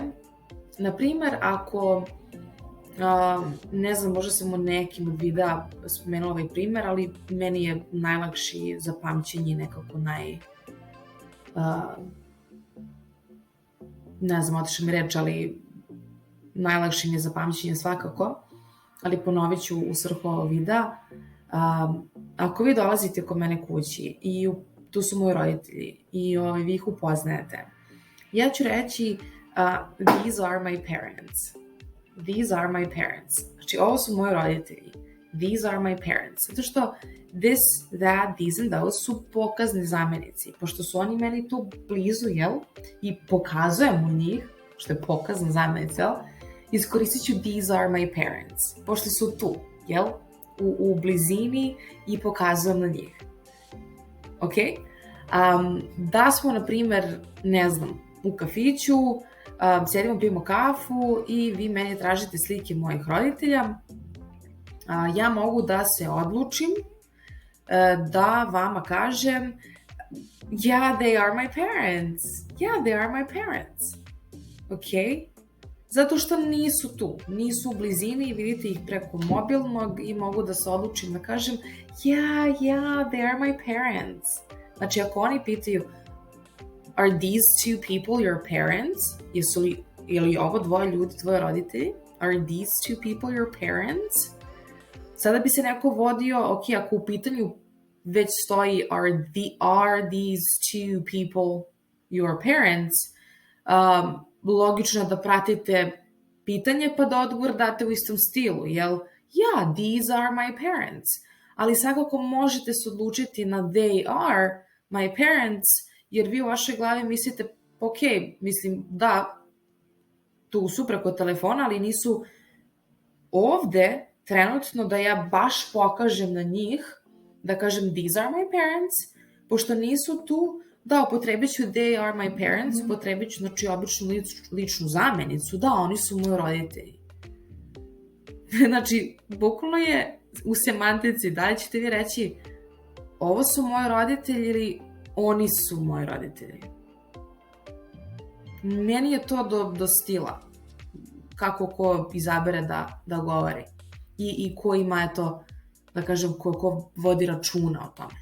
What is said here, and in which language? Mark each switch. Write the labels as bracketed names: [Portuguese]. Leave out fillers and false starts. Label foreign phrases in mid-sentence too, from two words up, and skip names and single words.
[Serbian] Naprimer, ako ne znam, možda sam u nekim od videa spomenula ovaj primer, ali meni je najlakši za pamćenje, nekako ne znam, otišla mi reč, ali najlakši mi je za pamćenje svakako, ali ponovit ću u svrhu ovog videa. Ako vi dolazite kod mene kući i tu su moji roditelji i vi ih upoznajete, ja ću reći [English] these are my parents. These are my parents. [Serbian] Znači, ovo su moji roditelji. [English] These are my parents. [Serbian] Zato što [English] this, that, these and those [Serbian] su pokazni zamenici. Pošto su oni meni tu blizu, jel? I pokazujem u njih, što je pokazna zamenica, jel? Iskoristit ću [English] these are my parents. [Serbian] Pošto su tu, jel? U blizini i pokazujem na njih. Ok? Da smo, na primer, ne znam, u kafiću, sedimo, pijemo kafu i vi meni tražite slike mojih roditelja. ja mogu da se odlučim da vama kažem [English] yeah, they are my parents. Yeah, they are my parents. [Serbian] Ok? Zato što nisu tu, nisu u blizini i vidite ih preko mobilnog i mogu da se odlučim da kažem [English] yeah, they are my parents. [Serbian] Znači, ako oni pitaju [English] are these two people your parents? [Serbian] Ili ovo dvoje ljudi tvoji roditelji? [English] Are these two people your parents? [Serbian] Sada bi se neko vodio, ok, ako u pitanju već stoji [English] are these two people your parents, [Serbian] logično je da pratite pitanje pa da odgovor date u istom stilu, jel? [English] Yeah, these are my parents. [Serbian] Ali svakako možete se odlučiti na [English] they are my parents, [Serbian] jer vi u vašoj glavi mislite, ok, mislim da, tu su preko telefona, ali nisu ovde trenutno da ja baš pokažem na njih, da kažem [English] these are my parents, [Serbian] pošto nisu tu, da, upotrebit ću [English] they are my parents, [Serbian] upotrebit ću, znači, običnu ličnu zamenicu, da, oni su moji roditelji. Znači, bukvalno je u semantici, da li ćete vi reći ovo su moji roditelji ili oni su moji roditelji. Meni je to do stila, kako ko izabere da govori i ko ima, eto, da kažem, ko vodi računa o tome.